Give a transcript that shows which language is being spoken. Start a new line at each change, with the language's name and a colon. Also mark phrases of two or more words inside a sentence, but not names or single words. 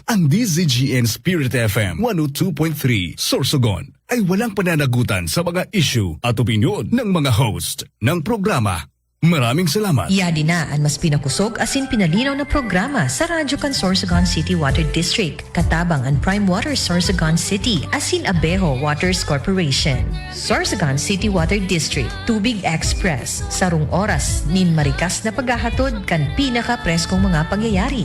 Filipino: Ang DZGN Spirit FM 102.3 Sorsogon ay walang pananagutan sa mga issue at opinyon ng mga host ng programa. Maraming salamat.
Bikol: Yadi na ang mas pinakusog asin pinalinaw na programa sa Radyo kan Sorsogon City Water District, katabang ang Prime Water Sorsogon City asin Abejo Waters Corporation. Sorsogon City Water District, Tubig Express, sarong oras nin marikas na paghahatod kan pinaka-preskong mga pangyayari.